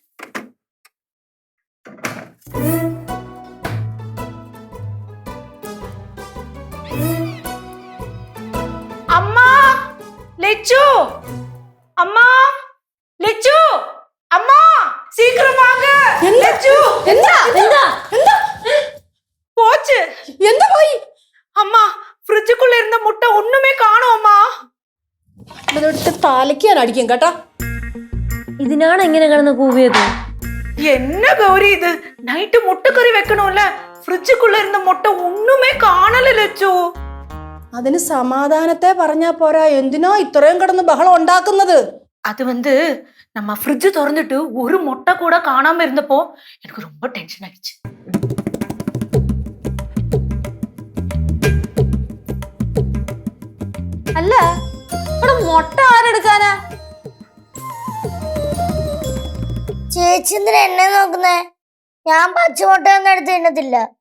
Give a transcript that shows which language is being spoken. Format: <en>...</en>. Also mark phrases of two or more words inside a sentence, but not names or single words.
<ta>அம்மா லெச்சு, அம்மா லெச்சு, அம்மா சீக்கிரம் வாங்க. லெச்சு</ta> <ml>എന്താ എന്താ എന്താ</ml> <ta>போச்சு.</ta> <ml>എന്താ പോയി?</ml> <ta>அம்மா ஃப்ரிட்ஜுக்குள்ள இருந்த முட்டை ஒண்ணுமே காணோம் அம்மா.</ta> <ml>ഇതെടുത്ത് തലയ്ക്ക് ഞാൻ അടിക്കും കേട്ടോ. ഇതിനാണ് എങ്ങനെ കിടന്ന് കൂവിയത്?</ml> <ta>என்ன கௌரி இது? நைட்டு முட்டைக்கறி வைக்கணும்ல, ஃப்ரிட்ஜுக்குள்ள இருந்த முட்டை ஒண்ணுமே காணல லெச்சு.</ta> <ml>അതിന് സമാധാനത്തെ പറഞ്ഞാ പോരാ, എന്തിനാ ഇത്രയും കിടന്ന് ബഹളം ഉണ്ടാക്കുന്നത്?</ml> <ta>அது நம்ம ஃப்ரிட்ஜ் திறந்துட்டு ஒரு முட்டை கூட காணாம இருந்தப்போ எனக்கு ரொம்ப டென்ஷன் ஆயிடுச்சு.</ta> <ml>അല്ല, ഇവിടെ മുട്ട ആരെടുക്കാനാ? ചേച്ചി എന്തിനാ എന്നെ നോക്കുന്നേ? ഞാൻ പച്ചമുട്ട ഒന്നും എടുത്ത് തിന്നത്തില്ല.</ml>